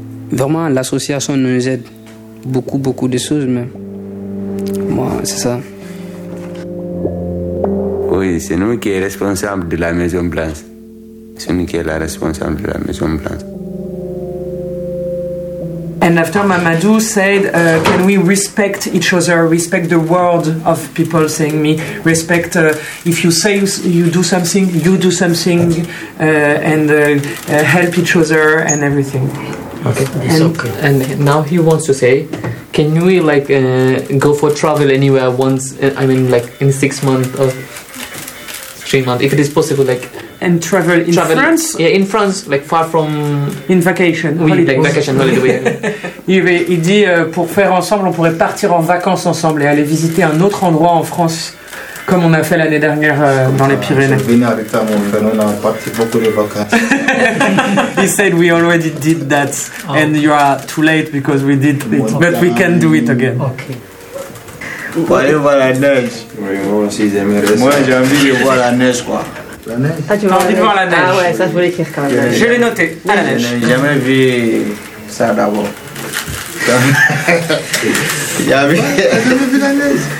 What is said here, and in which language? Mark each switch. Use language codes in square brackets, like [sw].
[fr] Vraiment, l'association nous aide. Beaucoup, beaucoup de choses même. Moi, bon, c'est ça. Oui, c'est nous qui sommes responsables de la Maison Blanche. C'est nous qui sommes responsables de la Maison Blanche. [en] And after Mamadou said, can we respect each other, respect the word of people saying me, respect if you say you do something, you do something, and help each other and everything. Okay, and, okay. And now he wants to say, can we like go for travel anywhere once, I mean like in 6 months or 3 months, if it is possible, like... And travel in travel, France? Yeah, in France, like far from... In vacation. Oui, like vacation holiday. [fr] Il dit, pour faire ensemble, on pourrait partir en vacances ensemble et aller visiter un autre endroit en France, comme on a fait l'année dernière dans les Pyrénées. Je suis venu avec ta montre, on a parti beaucoup de vacances. [en] He said, we already did that, oh. And you are too late because we did it, bon, but okay. We can do it again. Okay. [fr] Pour aller voir la neige. Oui, moi aussi, j'aimerais ça. Moi, j'ai envie de voir la neige, quoi. La neige. Ah, tu veux voir la neige. Ah ouais, ça je voulais dire quand même. Je l'ai noté. À la neige. J'ai jamais vu ça d'abord. J'ai jamais vu la neige.